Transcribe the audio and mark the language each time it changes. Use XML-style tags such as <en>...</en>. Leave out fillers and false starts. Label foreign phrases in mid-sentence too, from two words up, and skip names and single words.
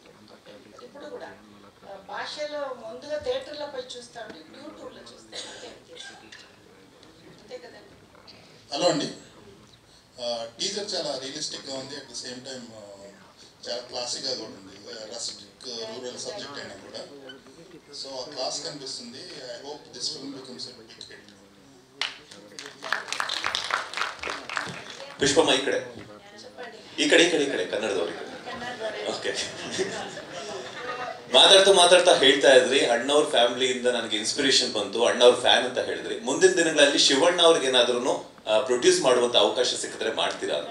<te>ఇప్పుడు కూడా భాషలో ముందుగా థియేటర్లో పోయి చూస్తాం, యూట్యూబ్లో చూస్తాం, అంతే కదండి. హలో అండి, టీజర్ చాలా రియలిస్టిక్గా ఉంది,</te> <en>at the same time</en> <te>చాలా క్లాసిక్గా కూడా ఉంది.</te> <en>rustic rural subject</en> <te>అయినా కూడా సో ఆ క్లాస్ కనిపిస్తుంది.</te> <en>I hope this film becomes a big hit.</en> <kn>పుష్పಮ್ಮ ಈ ಕಡೆ ಕನ್ನಡದವ್ರು. ಓಕೆ, ಮಾತಾಡ್ತಾ ಹೇಳ್ತಾ ಇದ್ರಿ ಅಣ್ಣವ್ರ ಫ್ಯಾಮಿಲಿಯಿಂದ ನನಗೆ ಇನ್ಸ್ಪಿರೇಷನ್ ಬಂತು, ಅಣ್ಣವ್ರ ಫ್ಯಾನ್ ಅಂತ ಹೇಳಿದ್ರಿ. ಮುಂದಿನ ದಿನಗಳಲ್ಲಿ ಶಿವಣ್ಣ ಅವ್ರಿಗೆ ಏನಾದ್ರೂ ಪ್ರೊಡ್ಯೂಸ್ ಮಾಡುವಂತ ಅವಕಾಶ ಸಿಕ್ಕಿದ್ರೆ ಮಾಡ್ತೀರಾ ಅಂತ?</kn>